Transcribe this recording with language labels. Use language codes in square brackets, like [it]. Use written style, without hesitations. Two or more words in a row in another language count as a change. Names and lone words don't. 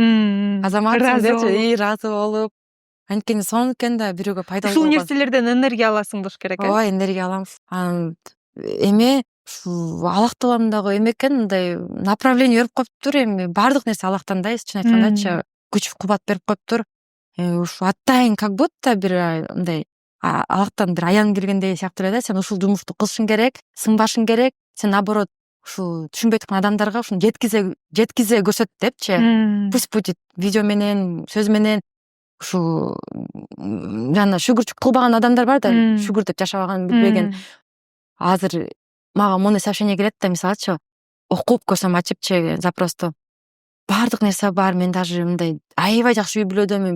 [ky] Азаматсың депчи, ыраазы болуп. Анткени сонун экен да, бирөөгө пайдалуу. Ушул нерселерден энергия аласың болуш керек. Ооба, энергия алам. Анан эме ушул Аллахтан дагы эме экен, мындай направление берип коюптур. Эми баардык нерсе Аллахтан да, чын айткандачы, күч кубат берип коюптур. Ушу атайын [ru] как будто [ky] бир мындай Аллахтан бир аян келгендей сыяктуу эле да. Сен ушул жумушту кылышың керек, сынбашың керек. Сен наоборот ушул түшүнбөй аткан адамдарга ушуну жеткизе көрсөт депчи. [ru] Пусть будет [ky] видео менен, сөз менен. Ушул жана шүгүр кылбаган адамдар бар да, шүгүр деп жашабаган, билбеген. Азыр мага мондой сообщение келет да, мисалычы, окуп көрсөм, ачыпчы запросто. Баардык нерсе бар, мен даже мындай аябай жакшы үй бүлөдөм.